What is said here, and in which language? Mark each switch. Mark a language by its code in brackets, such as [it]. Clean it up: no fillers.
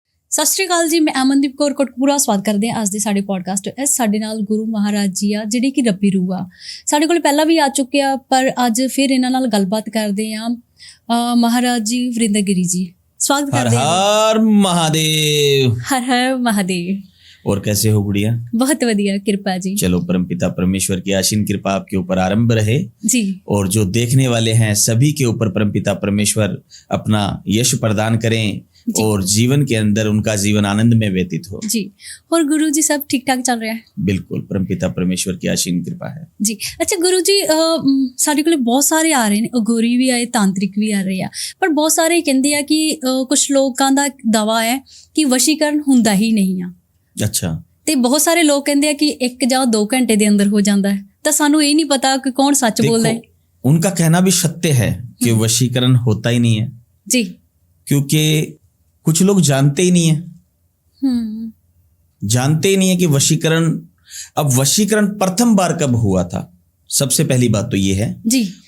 [pa] ਸਤਿ ਸ਼੍ਰੀ ਅਕਾਲ ਜੀ, ਮੈਂ ਅਮਨਦੀਪ ਕੌਰ ਕੋਟਕਪੂਰਾ ਸਵਾਗਤ ਕਰਦੇ ਹਾਂ ਅੱਜ ਦੇ ਸਾਡੇ ਪੋਡਕਾਸਟ। ਇਸ ਸਾਡੇ ਨਾਲ ਗੁਰੂ ਮਹਾਰਾਜ ਜੀ ਆ ਜਿਹੜੇ ਕਿ ਰੱਬੀ ਰੂਹ ਆ, ਸਾਡੇ ਕੋਲ ਪਹਿਲਾਂ ਵੀ ਆ ਚੁੱਕੇ ਆ, ਪਰ ਅੱਜ ਫਿਰ ਇਹਨਾਂ ਨਾਲ ਗੱਲਬਾਤ ਕਰਦੇ ਆ। [hi] ਮਹਾਰਾਜ ਜੀ ਵਰਿੰਦਰगिरी जी स्वागत करते हैं। हर महादेव। हर हर महादेव। और कैसे हो गुड़िया? बहुत बढ़िया, कृपा जी। चलो परमपिता परमेश्वर की असीम कृपा आपके ऊपर आरंभ रहे जी, और जो देखने वाले हैं सभी के ऊपर परमपिता परमेश्वर अपना यश प्रदान करें और जीवन के अंदर उनका जीवन आनंद में व्यतीत हो जी। और गुरु जी सब ठीक ठाक चल रहा है? बिल्कुल, परमपिता परमेश्वर की असीम कृपा है जी। अच्छा गुरु जी, [pa] ਸਾਡੇ ਕੋਲ ਬਹੁਤ ਸਾਰੇ ਆ ਰਹੇ ਨੇ, ਅਗੋਰੀ ਵੀ ਆਏ, ਤਾਂਤਰਿਕ ਵੀ ਆ ਰਹੇ ਆ, ਪਰ ਬਹੁਤ ਸਾਰੇ ਕਹਿੰਦੇ ਆ ਕਿ ਕੁਝ ਲੋਕਾਂ ਦਾ ਦਾਵਾ ਹੈ ਕਿ ਵਸ਼ੀਕਰਨ ਹੁੰਦਾ ਹੀ ਨਹੀਂ ਆ। [hi] अच्छा। [pa] ਤੇ ਬਹੁਤ ਸਾਰੇ ਲੋਕ ਕਹਿੰਦੇ ਆ ਕਿ 1 ਜਾਂ 2 ਘੰਟੇ ਦੇ ਅੰਦਰ ਹੋ ਜਾਂਦਾ ਹੈ, ਤਾਂ ਸਾਨੂੰ ਇਹ ਨਹੀਂ ਪਤਾ ਕਿ ਕੌਣ ਸੱਚ ਬੋਲਦਾ है। [hi] उनका कहना भी सत्य है कि वशीकरण होता ही नहीं है जी, क्योंकि कुछ लोग जानते ही नहीं है, जानते ही नहीं है कि वशीकरण, अब वशीकरण प्रथम बार कब हुआ था। सबसे पहली बात तो ये है जी